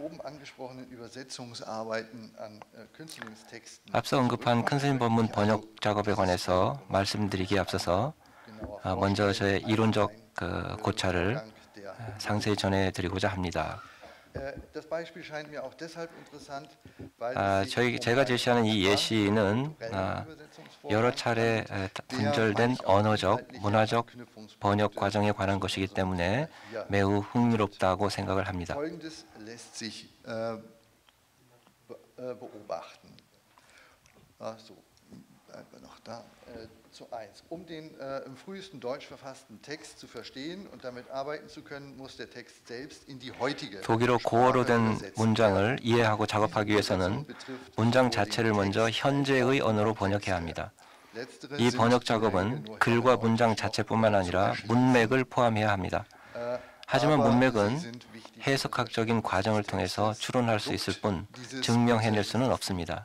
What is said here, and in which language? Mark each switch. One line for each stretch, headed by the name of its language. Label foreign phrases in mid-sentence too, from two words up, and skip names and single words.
Korean: 앞서 언급한 큰 스님 법문 번역 작업에 관해서 말씀드리기에 앞서서 먼저 저의 이론적 고찰을 상세히 전해드리고자 합니다. 제가 제시하는 이 예시는 여러 차례 분절된 언어적, 문화적 번역 과정에 관한 것이기 때문에 매우 흥미롭다고 생각을 합니다.
German: Um den im frühesten Deutsch verfassten Text zu verstehen und damit arbeiten zu können, muss der Text selbst in die heutige
Korean: 독일어 고어로 된 문장을 이해하고 작업하기 위해서는 문장 자체를 먼저 현재의 언어로 번역해야 합니다. 이 번역 작업은 글과 문장 자체뿐만 아니라 문맥을 포함해야 합니다. 하지만 문맥은 해석학적인 과정을 통해서 추론할 수 있을 뿐 증명해낼 수는 없습니다.